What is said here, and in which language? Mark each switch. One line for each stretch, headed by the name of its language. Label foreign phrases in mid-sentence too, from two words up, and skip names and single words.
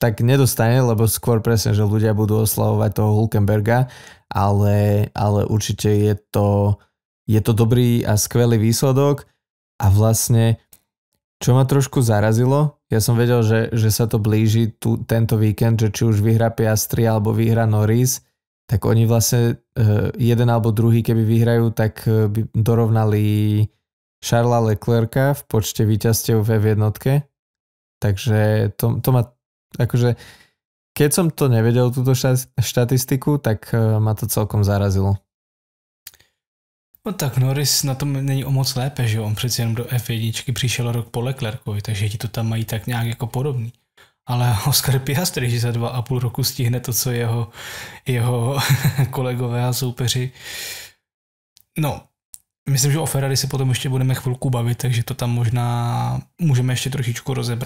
Slovak: tak nedostane, lebo skôr presne, že ľudia budú oslavovať toho Hülkenberga, ale určite je to dobrý a skvelý výsledok a vlastne čo ma trošku zarazilo, ja som vedel, že sa to blíži tento víkend, že či už vyhrá Piastri alebo vyhrá Norris, tak oni vlastne jeden alebo druhý, keby vyhrajú, tak by dorovnali Charlesa Leclerca v počte víťazstiev v F1. Takže to ma akože keď som to nevedel túto štatistiku, tak ma to celkom zarazilo.
Czech: No tak Norris na tom není o moc lépe, že on přeci jenom do F1 přišel rok po Leclercovi, takže ti to tam mají tak nějak jako podobný. Ale Oscar Piastri, že za 2,5 roku stihne to, co jeho kolegové a soupeři. No, myslím, že o Ferrari se potom ještě budeme chvilku bavit, takže to tam možná můžeme ještě trošičku rozebrat.